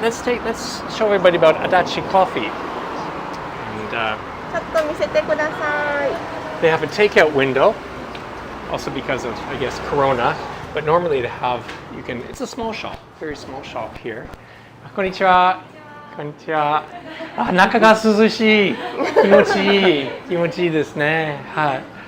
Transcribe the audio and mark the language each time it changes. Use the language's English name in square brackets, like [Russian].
[English] So, let's show everybody about Adachi Coffee. And [Japanese] ちょっと見せてください。 [English] they have a takeout window, also because of, I guess, Corona. But normally it's a small shop, very small shop here. [Japanese] こんにちは。こんにちは。中が涼しい。気持ちいいですね。はい。